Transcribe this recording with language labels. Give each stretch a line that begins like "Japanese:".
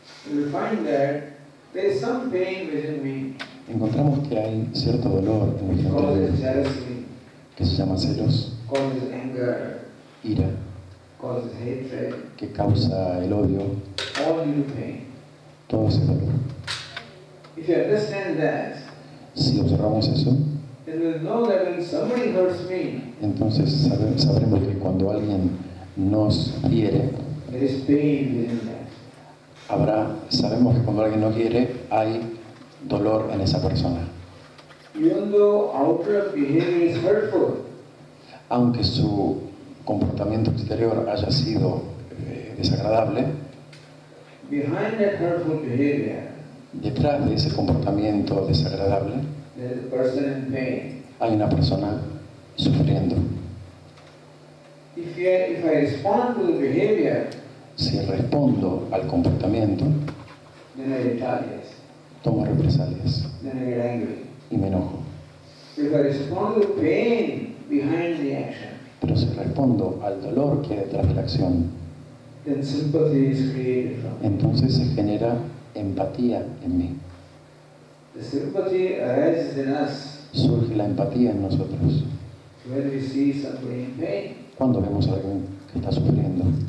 English: You will find that there is some pain within me,
Spanish: Encontramos que hay cierto dolor en nuestro
English: causes
Spanish: interior
English: jealousy,
Spanish: que se llama celos,
English: causes anger,
Spanish: ira,
English: causes hatred,
Spanish: que causa el odio,
English: all due to pain.
Spanish: todo ese dolor.
English: If you understand that,
Spanish: Si observamos eso,
English: then we'll know that when somebody hurts me,
Spanish: entonces sabremos que cuando alguien nos hiere,
English: there is pain within that.
Spanish: sabemos que cuando alguien nos hiere, hay dolor en esa persona.
English: Even though outer behavior is hurtful,
Spanish: Aunque su comportamiento exterior haya sido desagradable,
English: behind that hurtful behavior,
Spanish: detrás de ese comportamiento desagradable
English: there is a person in pain.
Spanish: hay una persona sufriendo.
English: If I respond to the behavior,
Spanish: Si respondo al comportamiento,
English: then I retaliate,
Spanish: tomo represalias
English: then I get angry.
Spanish: y me enojo.
English: If I respond to the pain behind the action,
Spanish: Pero si respondo al dolor que hay detrás de la acción,
English: then sympathy is created from it.
Spanish: entonces se genera empatía en mí.
English: The sympathy arises in us
Spanish: Surge la empatía en nosotros
English: when we see somebody in pain.
Spanish: cuando vemos a alguien que está sufriendo.